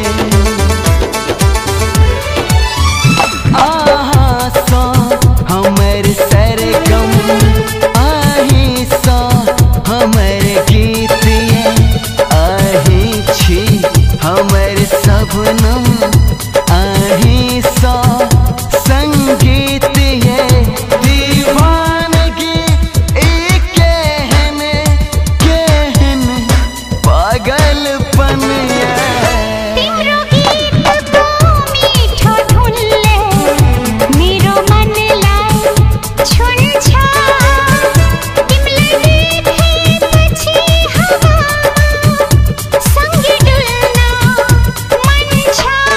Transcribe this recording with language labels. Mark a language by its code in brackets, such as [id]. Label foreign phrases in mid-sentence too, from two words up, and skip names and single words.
[mai] आहा सो हमारे सरगम आही सो हमारे गीत ये आही छी हमारे सबनम आही सो संगीत ये दीवानगी एक कहन पागलपन [ne] तिम्रो गीत को मीठो धुनले मेरो मनलाई छुन्छ तिमीलाई देखेपछि सँगै डुल्न मन छ